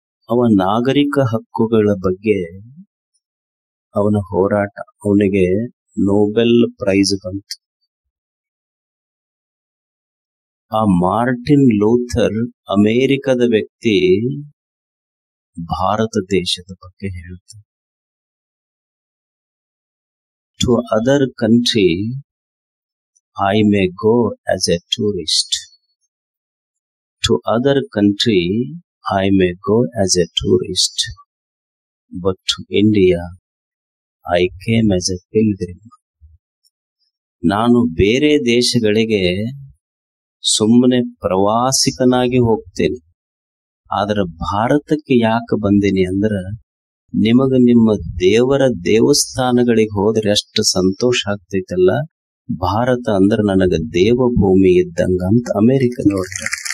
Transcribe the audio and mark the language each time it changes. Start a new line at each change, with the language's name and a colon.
Kannada: ಅವ ನಾಗರಿಕ ಹಕ್ಕುಗಳ ಬಗ್ಗೆ ಅವನ ಹೋರಾಟ, ಅವನಿಗೆ ನೊಬೆಲ್ ಪ್ರೈಸ್ ಬಂತು. ಆ ಮಾರ್ಟಿನ್ ಲೂಥರ್ ಅಮೆರಿಕದ ವ್ಯಕ್ತಿ ಭಾರತ ದೇಶದ ಬಗ್ಗೆ ಹೇಳ್ತಾನೆ.
English: To other country I may go as a tourist. To other country, I may go as a tourist. But to India, I came as a pilgrim.
Kannada: ನಾನು ಬೇರೆ ದೇಶಗಳಿಗೆ ಸುಮ್ಮನೆ ಪ್ರವಾಸಿಕನಾಗಿ ಹೋಗ್ತೇನೆ. ಆದರೆ ಭಾರತಕ್ಕೆ ಯಾಕೆ ಬಂದೀನಿ ಅಂದ್ರೆ, ನಿಮಗೆ ನಿಮ್ಮ ದೇವರ ದೇವಸ್ಥಾನಗಳಿಗೆ ಹೋದ್ರೆ ಎಷ್ಟು ಸಂತೋಷ ಆಗ್ತೈತಲ್ಲ, ಭಾರತ ಅಂದ್ರೆ ನನಗೆ ದೇವಭೂಮಿ ಇದ್ದಂಗ ಅಂತ ಅಮೆರಿಕದವ್ರ.